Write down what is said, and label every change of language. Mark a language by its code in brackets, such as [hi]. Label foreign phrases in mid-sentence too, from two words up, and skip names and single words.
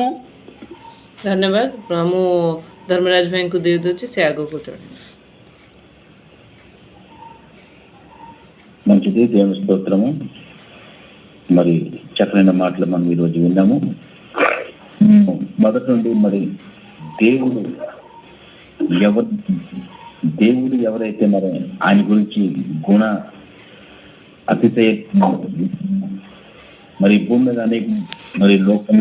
[or] ଧନ୍ୟବାଦ. ମୁଁ ଧର୍ମରାଜ ଭାଇଙ୍କୁ ଦେଇଦେଉଛି, ସେ ଆଗକୁ ଚଢ଼େ. [te] మంచిది, దేవుని స్తోత్రము. మరి చక్కనైన మాటలు మనం ఈరోజు విన్నాము. మొదటి నుండి మరి దేవుడు ఎవరైతే మరి ఆయన గురించి గుణ అతిశయ మరి భూమి మీద అనేక మరి లోకంలో